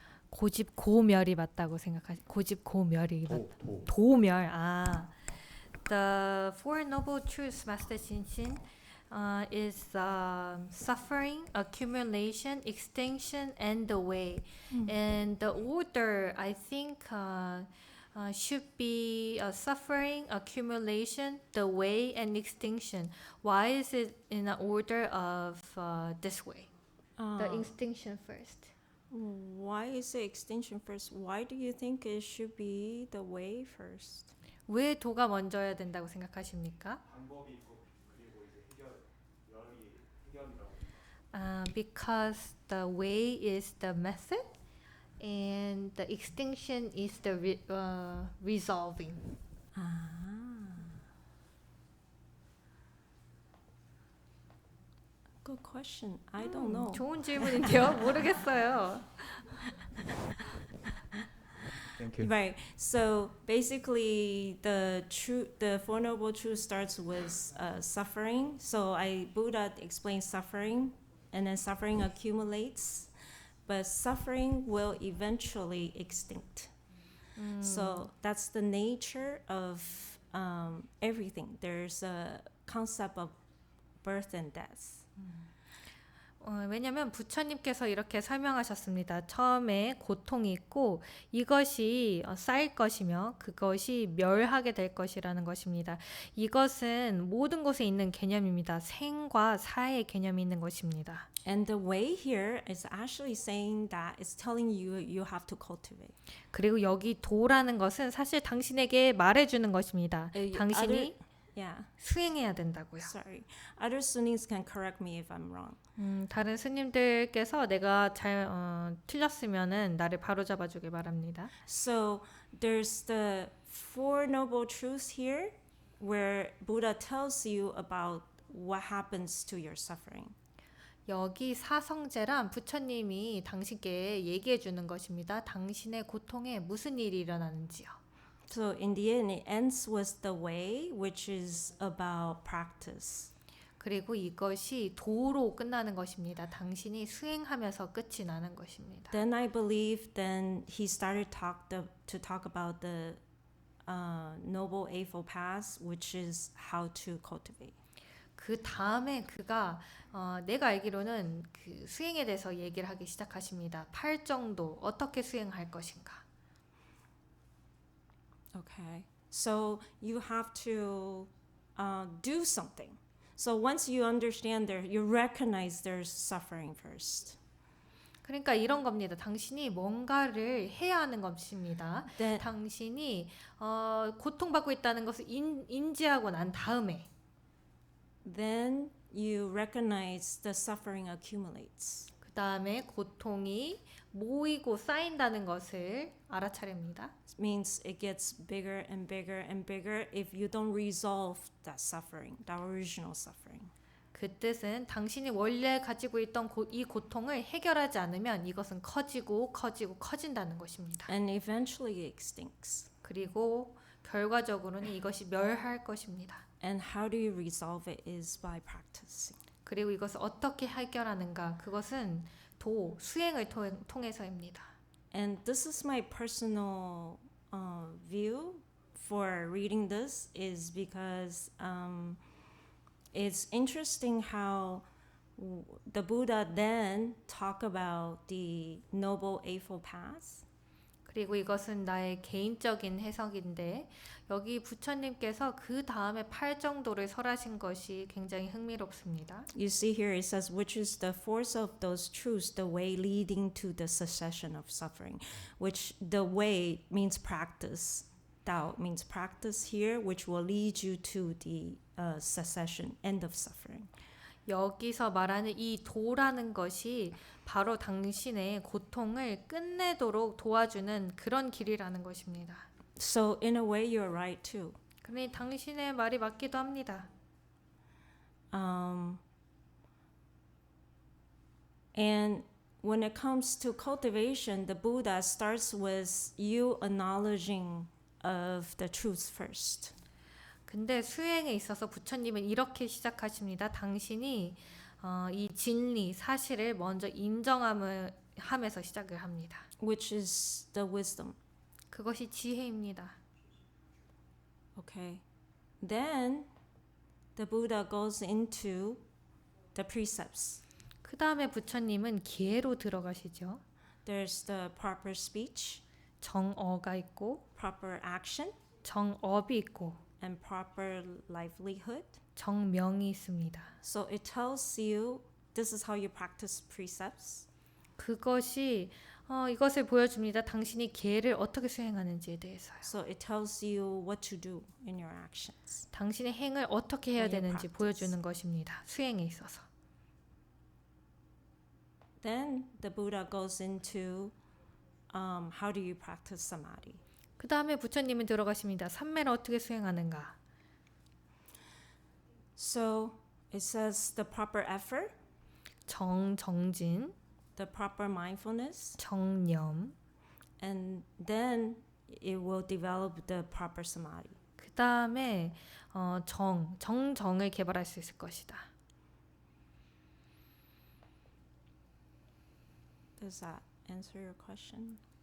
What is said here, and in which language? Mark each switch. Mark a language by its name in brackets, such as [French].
[Korean] 고집 고멸이 맞다고 생각하시. 고집 고멸이 맞. 도멸. [English] The Four Noble Truths, Master Shin is suffering, accumulation, extinction, and the way. And the order, I think, should be suffering, accumulation, the way, and extinction. Why is it in the order of this way? The extinction first. Why is the extinction first? Why do you think it should be the way first? [Korean] 왜 도가 먼저야 된다고 생각하십니까? 방법이 있고 그리고 이제 해결이라고. [English] Because the way is the method, and the extinction is the resolving. Good question. I don't know. 좋은 질문인데요. 모르겠어요. Thank you. Right. So basically, the Four Noble Truths starts with suffering. So Buddha explains suffering, and then suffering accumulates, but suffering will eventually extinct. So that's the nature of everything. There's a concept of birth and death. [Korean] 왜냐하면 부처님께서 이렇게 설명하셨습니다. 처음에 고통이 있고 이것이 쌓일 것이며 그것이 멸하게 될 것이라는 것입니다. 이것은 모든 곳에 있는 개념입니다. 생과 사의 개념이 있는 것입니다. [English] And the way here is actually saying that it's telling you you have to cultivate. [Korean] 그리고 여기 도라는 것은 사실 당신에게 말해주는 것입니다. 당신이 [English] Yeah. [Korean] 수행해야 된다고요. [English] Sorry. Other Sunnis can correct me if I'm wrong. [Korean] 다른 스님들께서 내가 잘 틀렸으면은 나를 바로잡아 주길 바랍니다. [English] So there's the Four Noble Truths here where Buddha tells you about what happens to your suffering. [Korean] 여기 사성제란 부처님이 당신께 얘기해 주는 것입니다. 당신의 고통에 무슨 일이 일어나는지요. [English] So in the end, it ends with the way, which is about practice. [Korean] 그리고 이것이 도로 끝나는 것입니다. 당신이 수행하면서 끝이 나는 것입니다. [English] Then I believe then he started to talk about the Noble Eightfold Path, which is how to cultivate. [Korean] 그 다음에 그가 내가 알기로는 그 수행에 대해서 얘기를 하기 시작하십니다. 8정도 어떻게 수행할 것인가. [English] Okay, so you have to do something. So once you understand there, you recognize there's suffering first. [Korean] 그러니까 이런 겁니다. 당신이 뭔가를 해야 하는 것입니다. [English] Then, [Korean] 당신이 고통받고 있다는 것을 인지하고 난 다음에 [English] then you recognize the suffering accumulates. [Korean] 그 다음에 고통이 모이고 쌓인다는 것을 알아차립니다. [English] It means it gets bigger and bigger and bigger if you don't resolve that suffering, that original suffering. [Korean] 그 뜻은 당신이 원래 가지고 있던 이 고통을 해결하지 않으면 이것은 커지고 커지고 커진다는 것입니다. [English] And eventually it extincts. [Korean] 그리고 결과적으로는 이것이 멸할 것입니다. [English] And how do you resolve it is by practicing. [Korean] 그리고 이것을 어떻게 해결하는가? 그것은 수행을 통해서입니다. [English] And this is my personal view for reading this is because it's interesting how the Buddha then talk about the Noble Eightfold Path. [Korean] 그리고 이것은 나의 개인적인 해석인데 여기 부처님께서 그 다음에 8정도를 설하신 것이 굉장히 흥미롭습니다. [English] You see here it says which is the force of those truths, the way leading to the cessation of suffering, which the way means practice. Dao means practice here, which will lead you to the cessation, end of suffering. [Korean] 여기서 말하는 이 도라는 것이 바로 당신의 고통을 끝내도록 도와주는 그런 길이라는 것입니다. [English] So in a way you're right too. [Korean] 그러니 당신의 말이 맞기도 합니다. [English] And when it comes to cultivation, the Buddha starts with you acknowledging of the truth first. [Korean] 근데 수행에 있어서 부처님은 이렇게 시작하십니다. 당신이 이 진리, 사실을 먼저 인정하면서 시작을 합니다. [English] Which is the wisdom. [Korean] 그것이 지혜입니다. [English] Okay. Then the Buddha goes into the precepts. [Korean] 그 다음에 부처님은 기회로 들어가시죠. [English] There's the proper speech, [Korean] 정어가 있고 [English] proper action, [Korean] 정업이 있고 [English] and proper livelihood. [Korean] 정명이 있습니다. [English] So it tells you this is how you practice precepts. [Korean] 그것이 이것을 보여줍니다. 당신이 계를 어떻게 수행하는지에 대해서요. [English] So it tells you what to do in your actions. [Korean] 당신의 행을 어떻게 해야 [English] in your [Korean] 되는지 [English] practice. [Korean] 보여주는 것입니다. 수행에 있어서. [English] Then the Buddha goes into how do you practice samadhi. [Korean] 그 다음에 부처님은 들어가십니다. 삼매를 어떻게 수행하는가? [English] So it says the proper effort, [Korean] 정진, [English] the proper mindfulness, [Korean] 정념. [English] and then it will develop the proper samadhi. [Korean] 그 다음에 정정을 개발할 수 있을 것이다. [English] Does that answer your question?